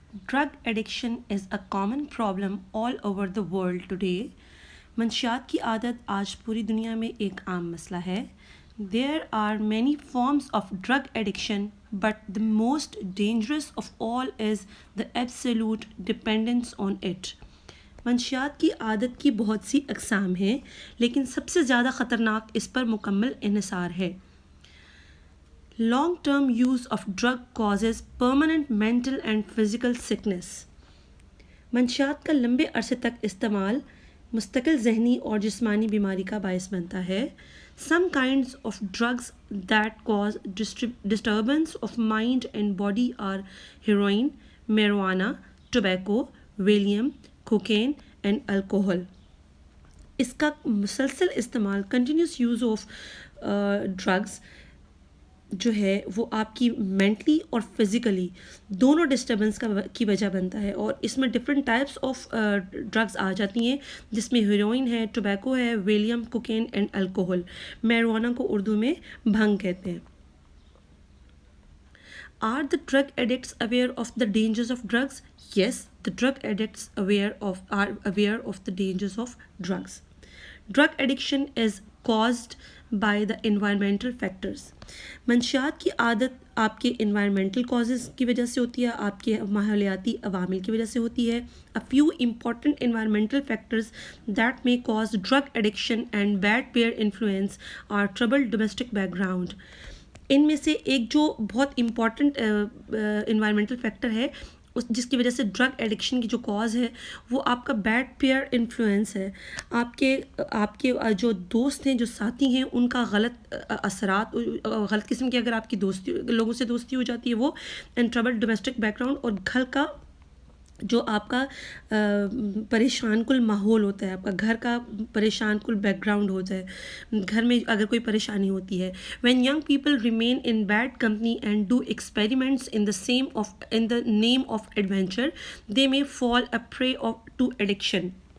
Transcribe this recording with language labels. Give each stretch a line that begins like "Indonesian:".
English: Drug addiction is a common problem all over the world today.
Urdu: منشیات کی عادت آج پوری دنیا میں ایک عام مسئلہ ہے.
English: There are many forms of drug addiction, but the most dangerous of all is the absolute dependence on it.
Urdu: منشیات کی عادت کی بہت سی اقسام ہیں، لیکن سب سے زیادہ خطرناک اس پر مکمل انحصار ہے.
English: Long-term use of drug causes permanent mental and physical sickness.
Urdu: منشیات کا لمبے عرصے تک استعمال مستقل ذہنی اور جسمانی بیماری کا باعث بنتا ہے.
English: Some kinds of drugs that cause disturbance of mind and body are heroin, marijuana, tobacco, Valium, cocaine and alcohol.
Urdu: اس کا مسلسل استعمال
English: continuous use of drugs
Urdu: جو ہے وہ آپ کی مینٹلی اور فزیکلی دونوں ڈسٹربنس کی وجہ بنتا ہے، اور اس میں
English: different types of drugs
Urdu: آ جاتی ہیں، جس میں ہیروئن ہے، ٹوبیکو ہے، ویلیم، کوکین اینڈ الکوہل. میروانہ کو اردو میں بھنگ کہتے ہیں.
English: Are the drug addicts aware of the dangers of drugs? Yes, the drug addicts are aware of the dangers of drugs. Drug addiction is caused by the environmental factors.
Urdu: منشیات کی عادت آپ کے
English: environmental causes
Urdu: کی وجہ سے ہوتی ہے، آپ کے ماحولیاتی عوامل کی وجہ سے ہوتی ہے.
English: A few important environmental factors that may cause drug addiction and bad peer influence are troubled domestic background.
Urdu: ان میں سے ایک جو بہت امپورٹنٹ انوائرمنٹل فیکٹر ہے جس کی وجہ سے ڈرگ ایڈکشن کی جو کاز ہے وہ آپ کا
English: bad peer influence
Urdu: ہے. آپ کے جو دوست ہیں، جو ساتھی ہیں، ان کا غلط اثرات، غلط قسم کی اگر آپ کی دوستی لوگوں سے دوستی ہو جاتی ہے وہ،
English: and trouble domestic background,
Urdu: اور گھر کا جو آپ کا پریشان کل ماحول ہوتا ہے، آپ کا گھر کا پریشان کل بیک گراؤنڈ ہوتا ہے، گھر میں اگر کوئی پریشانی ہوتی ہے.
English: when young people remain in bad company and do experiments in the name of adventure, they may fall a prey to addiction.